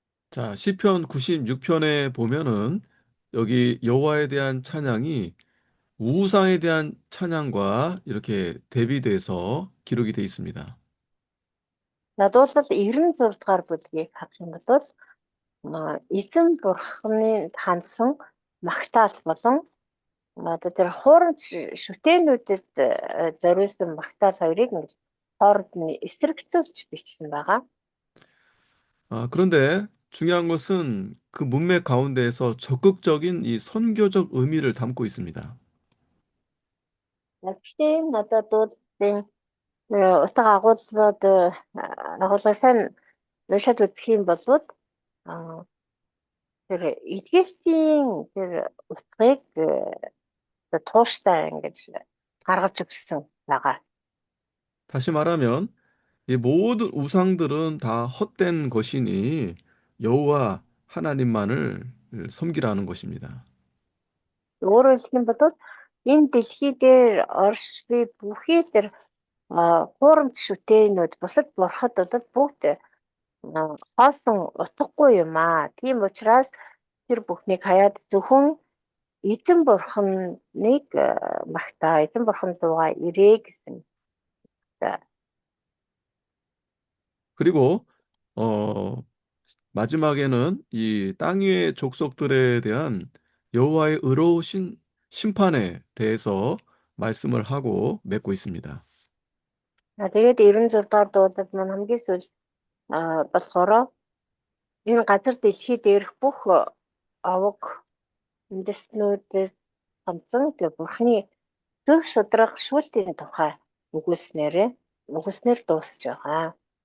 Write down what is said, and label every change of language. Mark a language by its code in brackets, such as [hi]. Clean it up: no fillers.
[ko] 자, 시편 96편에 보면은 여기 여호와에 대한 찬양이 우상에 대한 찬양과 이렇게 대비돼서 기록이 돼 있습니다. [mn] Дуулал 96 дугаар бүлгийг харах юм бол эзэн бурханы хандсан магтаал болон тэр хуурамч шүтээнүүдэд зориулсан магтаал хоёрыг хооронд нь эсрэгцүүлж бичсэн байгаа. [ko] 그런데 중요한 것은 그 문맥 가운데에서 적극적인 이 선교적 의미를 담고 있습니다. [mn] Гэхдээ одоо дуулалтын утга агуулгыг сайн уншаад үзэх юм бол тэр илгээсийн тэр утгыг тууштай ингэж гаргаж өгсөн байгаа. [ko] 다시 말하면 이 모든 우상들은 다 헛된 것이니 여호와 하나님만을 섬기라는 것입니다. [mn] Өөрөөр хэлбэл энэ дэлхий дээр орш би бүхий тэр хуурамч шүтээнүүд бусад бурхад бол бүгд хоосон утгагүй юм аа. Тийм учраас тэр бүхнийг хаяад зөвхөн эзэн бурханыг магтаа, эзэн бурхан руугаа ирээ гэсэн. [ko] 그리고 마지막에는 이 땅 위의 족속들에 대한 여호와의 의로우신 심판에 대해서 말씀을 하고 맺고 있습니다. [mn] Тэгээд 96 дугаар дуулал маань хамгийн сүүл болохоор энэ газар дэлхий дээрх бүх овог үндэстнүүдэд хамтсан тэр бурхны зөв шударга шүүлтийн тухай өгүүлснээр дуусж байгаа.